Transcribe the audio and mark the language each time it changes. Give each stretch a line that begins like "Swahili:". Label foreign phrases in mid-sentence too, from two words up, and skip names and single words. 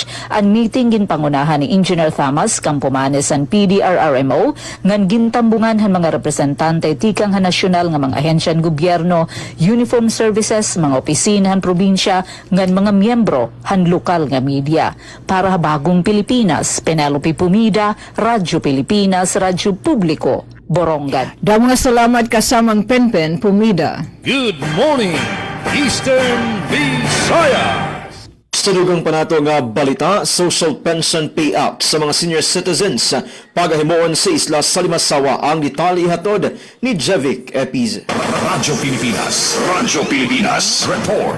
Waray: Ang meeting ginpangunahan ni Engineer Thomas Campomanes ang PDRRMO ngan gintambungan han mga representante tikang han nasyonal nga mga ahensyan gobyerno,
English: uniform services,
Waray: mga opisina han probinsya ngan mga miyembro han lokal nga media. Para Bagong Pilipinas, Penelope Pumida, Radyo Pilipinas, Radyo Publiko, Borongan. Damo nga salamat kasamang Penpen Pumida.
English: Good morning, Eastern Visayas!
Cebuano: Sa dugang pa nato nga balita,
English: social pension payout
Cebuano: sa mga
English: senior citizens
Cebuano: pagahimuon sa isla sa Limasawa ang ditali hatod ni Jevic Epiz. Radyo Pilipinas Report.